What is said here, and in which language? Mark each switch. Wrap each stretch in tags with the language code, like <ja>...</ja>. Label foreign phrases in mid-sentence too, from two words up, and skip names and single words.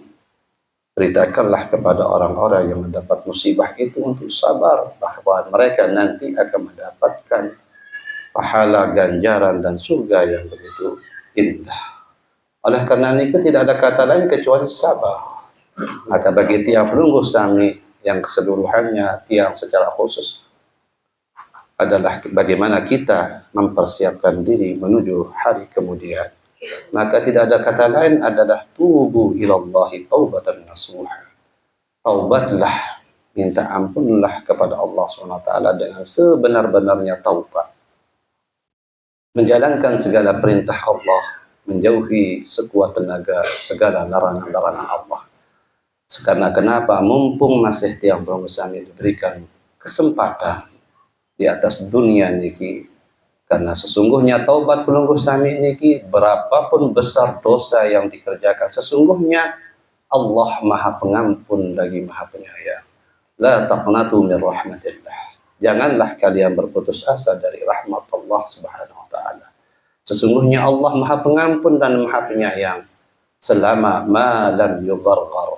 <id>Beritakanlah kepada orang-orang yang mendapat musibah itu untuk sabar, bahwa mereka nanti akan mendapatkan pahala, ganjaran, dan surga yang begitu indah. Oleh karena itu tidak ada kata lain kecuali sabar. Maka bagi</id> <sas>tiang pelunggu sami</sas> <id>yang keseluruhannya, tiang secara khusus, adalah bagaimana kita mempersiapkan diri menuju hari kemudian. Maka tidak ada kata lain adalah</id> <ar>توبوا إلى الله توبة نصوحا.</ar> <id>Taubatlah, minta ampunlah kepada Allah SWT dengan sebenar-benarnya taubat. Menjalankan segala perintah Allah, menjauhi sekuat tenaga segala larangan-larangan Allah. Karena kenapa? Mumpung masih</id> <sas>tiang pelunggu sami</sas> <id>diberikan kesempatan di atas dunia niki, karena sesungguhnya taubat</id> <sas>pelunggu sami niki</sas> <id>berapapun besar dosa yang dikerjakan, sesungguhnya Allah Maha Pengampun lagi Maha Penyayang.</id> <ar>لا تقنطوا من رحمة الله.</ar> <id>Janganlah kalian berputus asa dari rahmat</id> <ar>الله سبحانه وتعالى.</ar> <id>Sesungguhnya Allah Maha Pengampun dan Maha Penyayang selama</id> <ar>ما لم يغرغر.</ar>